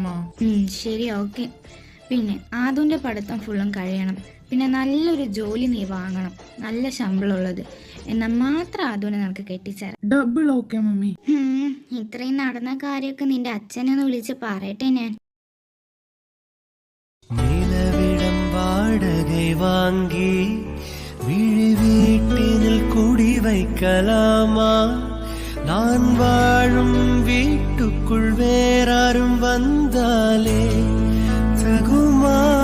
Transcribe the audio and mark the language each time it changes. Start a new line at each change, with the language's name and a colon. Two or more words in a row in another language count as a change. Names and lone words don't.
Malayalam: ശരി, ഓക്കെ. പിന്നെ ആദുവിൻ്റെ പഠിത്തം ഫുള്ളും കഴിയണം. പിന്നെ നല്ലൊരു ജോലി നീ വാങ്ങണം, നല്ല ശമ്പളമുള്ളത്. എന്നാൽ മാത്രം ആദുവിനെ നമുക്ക് കെട്ടിച്ചേരാം.
English: double okay mummy.
Malayalam: ഇത്രയും നടന്ന കാര്യമൊക്കെ നിന്റെ അച്ഛനെ ഒന്ന് വിളിച്ച് പറയട്ടെ ഞാൻ.
Tamil: நிலவிடம் வாடகை வாங்கி விழி வீட்டினில் குடி வைக்கலாமா? நான் வாழும் வீட்டுக்குள் வேறாரும் வந்தாலே தகுமா?